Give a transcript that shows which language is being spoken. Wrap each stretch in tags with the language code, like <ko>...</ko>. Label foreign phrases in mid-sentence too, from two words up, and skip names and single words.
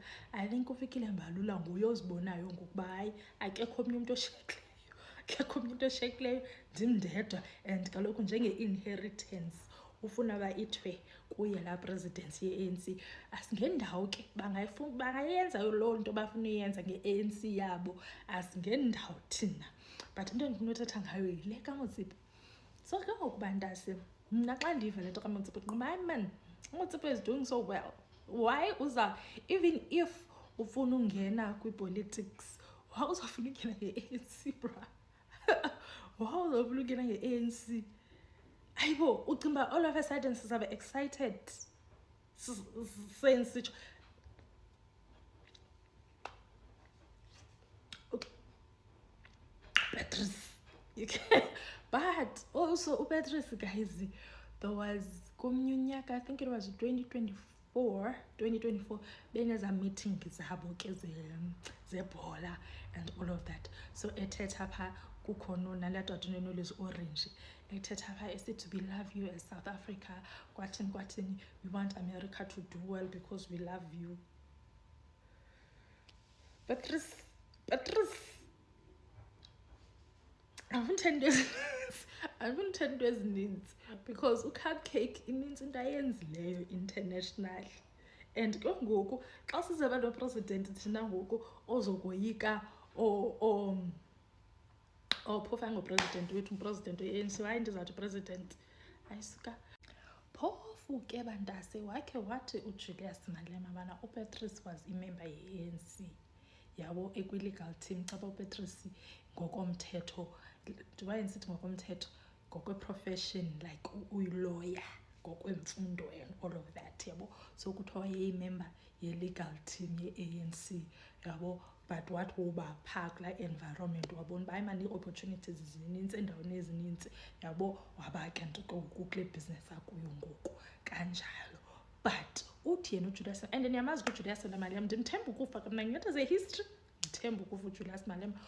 <en>I think</en> <xh>uFikile Mbalula nguye ozibonayo ngokuba hayi akekho omnye umntu oshekileyo, ndim ndedwa, and kaloku njenge-inheritance ufuna uba ithiwe kuye laa presidency ye-ANC. Asingendawo ke bangayenza loo nto bafuna uyenza nge-ANC yabo, asingendawo thina, but into endifuna uthetha ngayo yile kaMotsepe. So ke ngoku bantase mna xa ndiva le nto kaMotsepe nqoba hayi man, uMotsepe</xh> <en>is doing so well. Why even if</en> <xh>ufuna ungena kwi-politics, why uzawufuna ungena nge-ANC bra? Why uzawufuna ungena nge-ANC? Ayibo ucimba</xh> <en>all of a sudden</en> <xh>sizabe excited sensitsho Petrus,</xh> <en>but also</en> <xh>uPetrus guys,</xh> <en>there was</en> <xh>komnye unyaka,</xh> <en>I think it was 2024</en> <xh>beneza meeting zabo ke zebhola</xh> <en>and all of that.</en> <xh>So ethetha pha kukhona nalaa tata uNolisi Orange ethetha pha esithi</xh> <en>we love you as South Africa</en> <xh>kwathini,</xh> <en>we want America to do well because we love you.</en> <xh>Petrus andifuni into ezininzi because uCupcake inintsi into ayenzileyo international, and ke ngoku xa sizaba nopresident thina ngoku ozokoyika phofu angopresident wethu, umpresident we-ANC, hayi ndizawuthi president ayisuka. Phofu ke bantase wakhe wathi uJulius Malema bana uPetrus was imember ye-ANC, yabo ekwi-legal team. Xa uPetrus ngokomthetho, ndibayendisithi ngokomthetho, ngokwe-profession, like uyi-lawyer, ngokwemfundo</xh> <en>and all of that,</en> <xh>yabo. So kuthiwa yeyimember ye-legal team ye-ANC, yabo, but wathi uba phaa kulaa environment wabona uba imani ii-opportunities zinintsi endaweni ezinintsi, yabo, waba ke nto kule business akuyo ngoku kanjalo. But uthi yena uJulius, and ndiyamazi uJulius Malema, ndimthemba ukufa mna ngento ze-history, ndithemba ukufa uJulius Malema.</xh>